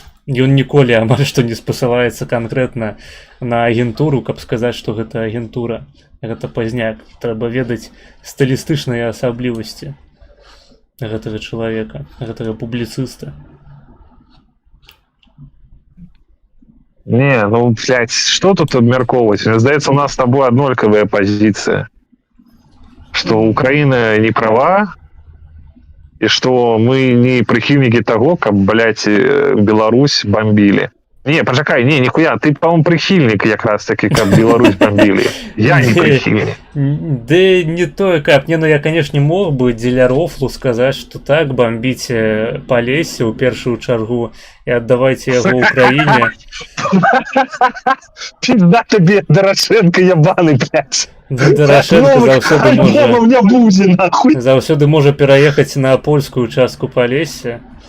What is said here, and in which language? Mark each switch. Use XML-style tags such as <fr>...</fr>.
<be>Ён ніколі амаль што не спасылаецца канкрэтна на агентуру, каб сказаць, што гэта агентура. Гэта Пазняк. Трэба ведаць стылістычныя асаблівасці гэтага чалавека, гэтага публіцыста.</be> <ru>Не, ну, блядь, что тут обмерковывать?</ru> <be>Мне здаецца,</be> <ru>у нас с тобой аднолькавая позиция. Что Украина не права, и что мы не прихильники того, как, блядь, Беларусь бомбили. Не, почекай, не, нихуя, ты, по-моему, прихильник как раз таки, как Беларусь бомбили. Я не прихильник. Да не то, как. Не, ну я, конечно, мог бы дзеля рофлу сказать, что так, бомбите Полесье</ru> <be>ў першую чаргу</be> <ru>и отдавайте его Украине. Пизда тебе, Дорошенко ебаный, блядь.</ru> <be>Дорошенко заўсёды можа пераехаць на польскую частку Полесья.</be>